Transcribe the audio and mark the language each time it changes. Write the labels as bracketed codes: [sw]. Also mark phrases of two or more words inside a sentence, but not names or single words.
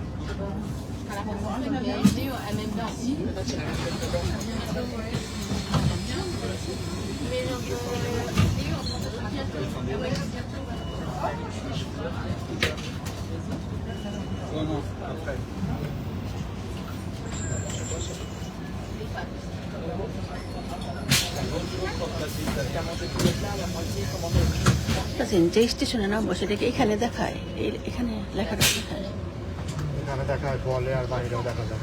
[fr] Elle a rencontré ma BHD, elle m'aime bien aussi. Peut-être qu'elle avait fait le Mais Non, non, après. [bn] যে স্টেশনে নামবো সেটাকে এখানে দেখায়, এখানে লেখাটা দেখায় এখানে দেখা হয় বলে আর বাইরেও দেখা যায়।